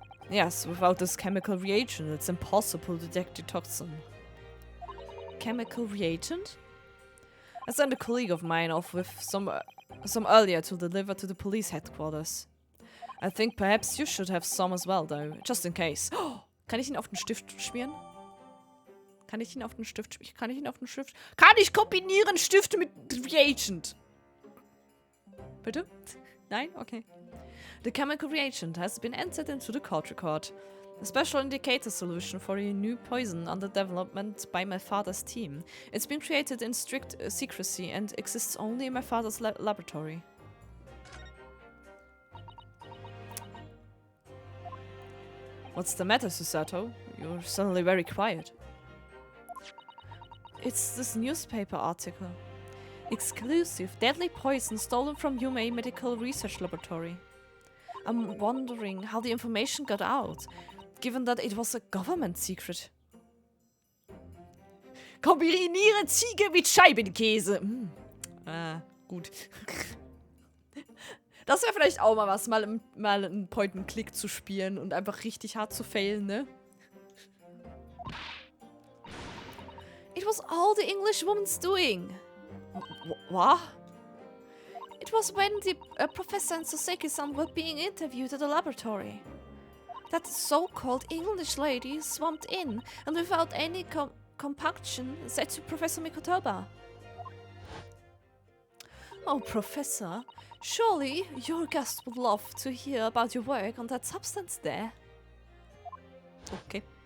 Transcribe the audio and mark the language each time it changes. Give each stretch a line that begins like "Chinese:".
English: Yes, without this chemical reagent, it's impossible to detect the toxin. Chemical reagent? I sent a colleague of mine off with some earlier to deliver to the police headquarters. I think perhaps you should have some as well, though, just in case.
German: Oh, kann ich ihn auf den Stift schmieren? Kann ich kombinieren Stifte mit Reagent? Bitte? Nein? Okay.
English: The chemical reagent has been entered into the court record. A special indicator solution for a new poison under development by my father's team. It's been created in strict secrecy and exists only in my father's laboratory. What's the matter, Susato? You're suddenly very quiet. It's this newspaper article. Exclusive deadly poison stolen from Yume Medical Research Laboratory. I'm wondering how the information got out, given that it was a government secret.
German: Kombiniere Ziege mit Scheibenkäse. Gut. Das wäre vielleicht auch mal was, mal einen Point-and-Click zu spielen und einfach richtig hart zu failen, ne?
English: It was all the English woman's doing. What? It was when the professor and Soseki-san were being interviewed at the laboratory. That so-called English lady swamped in and without any compunction said to Professor Mikotoba, "Oh, Professor, surely your guest would love to hear about your work on that substance there." Okay.